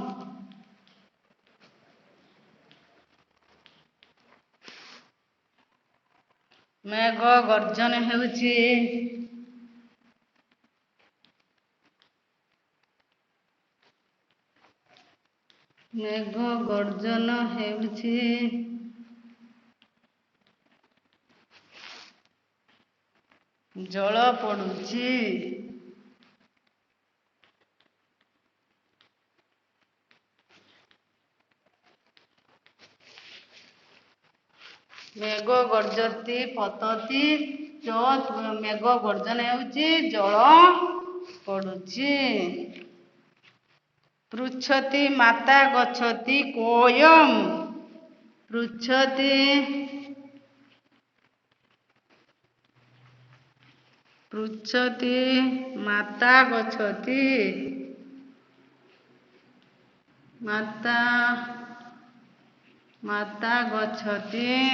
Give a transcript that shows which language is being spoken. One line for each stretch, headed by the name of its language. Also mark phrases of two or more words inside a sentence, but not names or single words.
Sanskrit: मेघ गर्जन
Odia: ହେଉଛି
Sanskrit: मेघ गर्जन
Odia: ହେଉଛି ଜଳ ପଡୁଛି
Sanskrit: मेघ गर्जति पतति च मेघ गर्जन
Odia: ହେଉଛି ଜଳ ପଡୁଛି
Sanskrit: पृच्छति माता गच्छति कोयम पृच्छति माता गच्छति माता गच्छति